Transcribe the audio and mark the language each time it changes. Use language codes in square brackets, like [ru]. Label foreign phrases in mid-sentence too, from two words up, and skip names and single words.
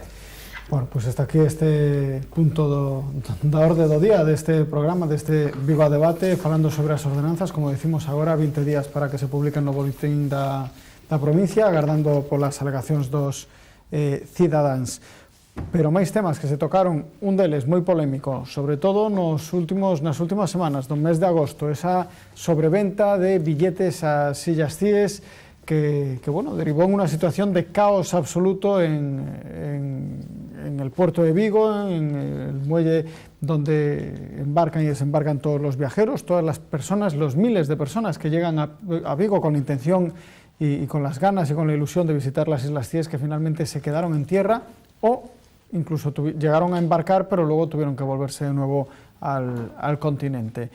[es] Bueno, pues hasta aquí este punto [gl] da orde do día deste programa, deste Vigo a Debate, falando sobre as ordenanzas, como decimos agora, 20 días para que se publiquen no boletín da provincia, agardando polas alegacións dos cidadáns. Pero máis temas que se tocaron, un deles moi polémico, sobre todo nas últimas semanas do mes de agosto, esa sobreventa de billetes a sillas CIES, que [es] bueno, derivó en una situación de caos absoluto en el puerto de Vigo, en el muelle donde embarcan y desembarcan todos los viajeros, todas las personas, los miles de personas que llegan a Vigo con la intención y con las ganas y con la ilusión de visitar las Islas Cíes, que finalmente se quedaron en tierra o incluso llegaron a embarcar, pero luego tuvieron que volverse de nuevo al continente.